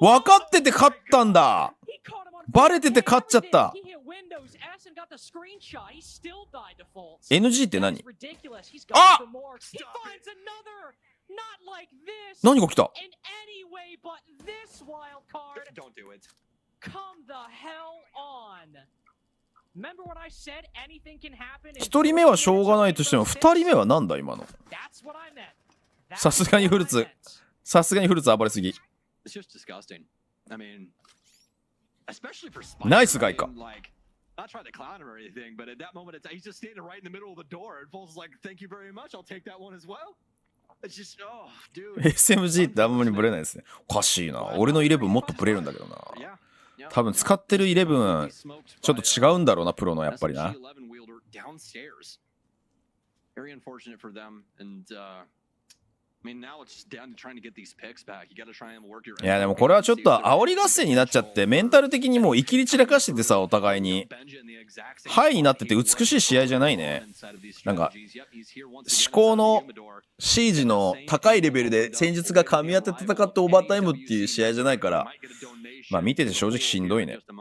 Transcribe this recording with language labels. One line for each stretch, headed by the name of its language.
Japanese: 分かってて勝ったんだ。
English: He caught him on
Japanese: バレてて勝っちゃった。
English: He hit Windows S and got the screenshot. He still died to faults.
Japanese: NG って何？
English: That's ridiculous. He's Ah! going for more. He finds another. Not like this.
Japanese: 何が来た？
English: In any way but this wild card. don't do it. Come the hell on. Remember what I said? Anything can happen.
Japanese: 1人目はしょうがないとしても2人目はなんだ今の。
English: That's what I meant.
Japanese: さすがにフルーツ。さすがにフルーツ暴れすぎ。
English: It's just disgusting. I mean, especially for Spike.
Japanese: ナイスガイか。
English: Like, not trying to clown him or anything, but at that moment, he's just standing right in the middle of the door. And Foles is like, "Thank you very much. I'll take that one as well." It's just, oh, dude.
Japanese: SMG ってあんまりブレないですね。おかしいな。俺の11もっとブレるんだけどな。多分使ってる11ちょっと違うんだろうな、プロのやっぱりな。
English: Very unfortunate for them, and I mean now it's just down to trying to get these picks back. You got to try and work your.
Japanese: いやでもこれはちょっと煽り合戦になっちゃってメンタル的にもういきり散らかしててさ、お互いにハイになってて美しい試合じゃないね。なんか思考のシージの高いレベルで戦術が噛み合って戦ってオーバータイムっていう試合じゃないから、まあ見てて正直しんどいね。